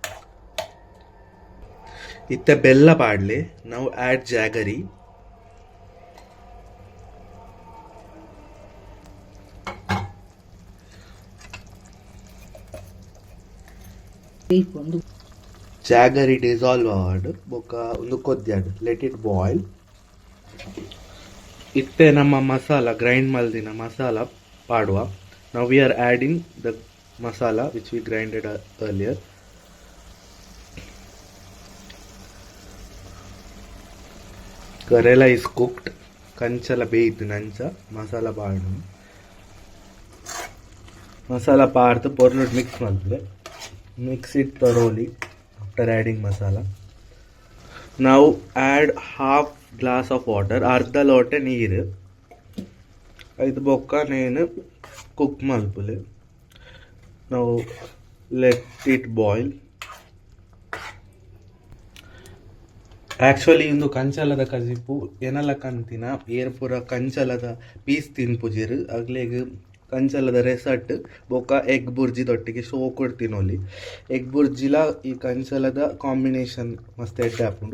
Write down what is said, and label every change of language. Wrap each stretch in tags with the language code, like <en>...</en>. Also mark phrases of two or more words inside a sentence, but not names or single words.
<tcy>ಇತ್ತೆ ಬೆಲ್ಲ ಪಾಡ್ಲೆ ನಾವು</tcy> <en>add jaggery, jaggery dissolve</en> <tcy>ಆವಡ್ ಬೊಕ ಒಂದು ಕೊದ್ಯಾಡ್</tcy> <en>let it boil.</en> <tcy>ಇತ್ತೆ ನಮ್ಮ ಮಸಾಲ ಗ್ರೈಂಡ್ ಮಲ್ದಿನ ಮಸಾಲ ಪಾಡುವ.</tcy> <en>Now we are adding the masala which we grinded earlier. Karela is cooked,</en> <tcy>ಕಂಚಲ ಬೇಯ್ತು ನಂಚ ಮಸಾಲ ಪಾಡು. ಮಸಾಲ ಪಾಡ್ದು ಪೊರ್ಲುಡ್ ಮಿಕ್ಸ್ ಮಲ್ಪಲೆ.</tcy> <en>Mix it thoroughly after adding masala. Now add half glass of water,</en> <tcy>ಅರ್ಧ ಲೋಟ ನೀರು. ಐದು ಬೊಕ್ಕ ನೇನು ಕುಕ್ ಮಲ್ಪುಲೆ.</tcy> <en>Now let it boil.</en> <tcy>ಆ್ಯಕ್ಚುಲಿ ಇಂದು ಕಂಚಲದ ಕಜಿಪು ಎನಲ ಕಂತಿನ ಏರ್ ಪೂರ ಕಂಚಲದ ಪೀಸ್ ತಿನ್ಪುಜಿರು ಅಗ್ಲೆಗ್ ಕಂಚಲದ ರೆಸಟ್ ಬೊಕ ಎಗ್ ಬುರ್ಜಿ ತೊಟ್ಟಿಗೆ ಶೋ ಕೊಡ್ತಿನೊಲಿ. ಎಗ್ ಬುರ್ಜಿಲ ಈ ಕಂಚಲದ ಕಾಂಬಿನೇಷನ್ ಮಸ್ತ್ ಎಡ್ಡೆ ಆಪುಂಡು.</tcy>